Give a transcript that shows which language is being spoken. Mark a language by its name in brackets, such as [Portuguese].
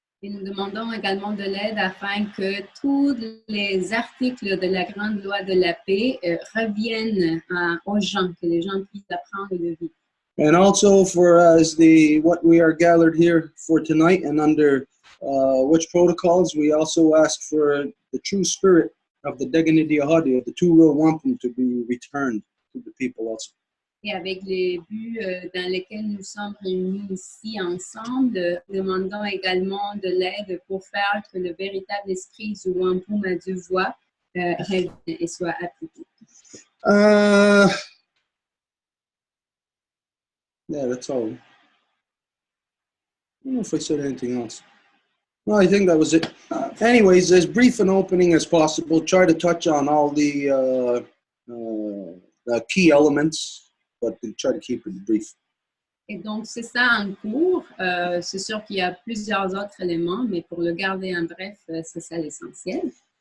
[French] Et nous demandons également de l'aide afin que tous les articles de la grande loi de la paix reviennent aux gens, que les gens puissent apprendre de vivre. [English] And also for what we are gathered here for tonight, and under which protocols, we also ask for the true spirit of the Deganidi Ahadi, of the two Row Wampum, to be returned to the people also. [French] Et avec les buts dans lesquels nous sommes réunis ici ensemble, demandons également de l'aide pour faire que le véritable esprit du Wampum à deux voies revienne et soit appliqué. [English] Yeah, that's all. I don't know if I said anything else. Well, I think that was it. Anyways, as brief an opening as possible. Try to touch on all the key elements, but try to keep it brief. [French] Et donc, c'est ça en cours. C'est sûr qu'il y a plusieurs autres éléments, mais pour le garder en bref, c'est ça l'essentiel.